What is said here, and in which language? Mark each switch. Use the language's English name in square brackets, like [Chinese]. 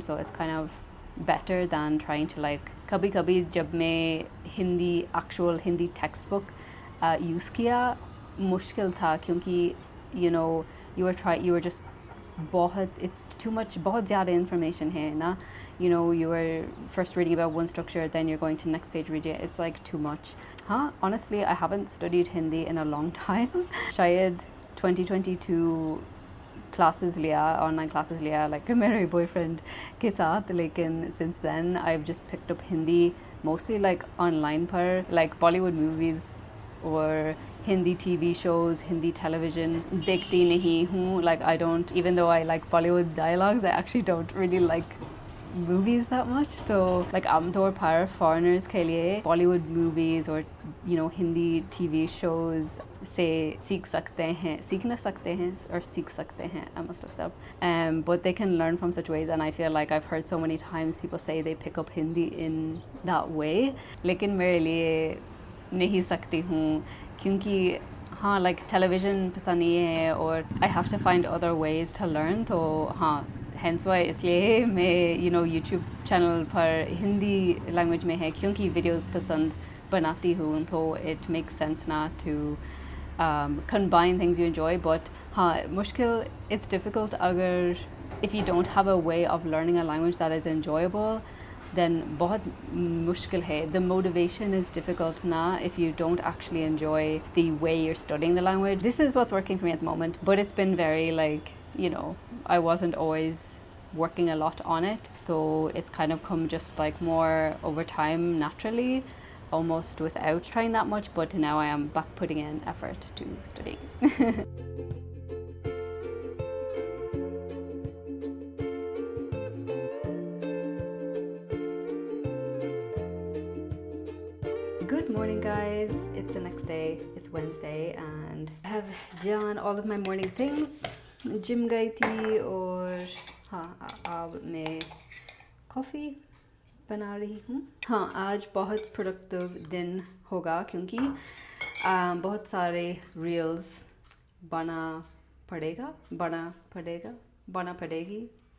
[English] So it's kind of better than trying to like [Hindi] कभी-कभी जब मैं Hindi actual Hindi textbook use किया, मुश्किल था क्योंकि [English] you were just it's too much, [Hindi] बहुत ज़्यादा information है ना. [English] You were first reading about one structure, then you're going to the next page reading it. It's like too much. Honestly, I haven't studied Hindi in a long time. [Hindi] शायद 2022 [English] classes [Hindi] लिया, [English] online classes [Hindi] लिया, like मेरे boyfriend के साथ. लेकिन [English] since then, I've just picked up Hindi mostly like online [Hindi] पर, [English] like Bollywood movies or Hindi TV shows, Hindi television. [Hindi] देखती नहीं हूँ. [English] Like I don't, even though I like Bollywood dialogues, I actually don't really like movies that much. So like [Hindi] आमतौर पर foreigners के लिए Bollywood movies or Hindi TV shows से सीख सकते हैं, सीख ना सकते हैं और सीख सकते हैं, [English] I must look that up. But they can learn from such ways, and I feel like I've heard so many times people say they pick up Hindi in that way. [Hindi] लेकिन मेरे लिए नहीं सकती हूँ क्योंकि like television पसंद नहीं है, और [English] I have to find other ways to learn. तो hence why [Hindi] इसलिए मैं YouTube channel पर हिंदी language में है क्योंकि videos पसंद बनाती हूँ. [English] तो it makes sense ना to combine things you enjoy. But [Hindi] मुश्किल, [English] it's difficult [Hindi] अगर [English] if you don't have a way of learning a language that is enjoyable, then [Hindi] बहुत मुश्किल है. [English] The motivation is difficult na if you don't actually enjoy the way you're studying the language. This is what's working for me at the moment, but it's been very like, I wasn't always working a lot on it, so it's kind of come just like more over time naturally, almost without trying that much. But now I am back putting in effort to studying. Good morning, guys. It's the next day. It's Wednesday and I have done all of my morning things. [Hindi] Gym गई थी और हाँ अब मैं [English] coffee [Hindi] बना रही हूँ। हाँ आज बहुत [English] productive [Hindi] दिन होगा क्योंकि बहुत सारे [English] reels [Hindi] बना पड़ेगी।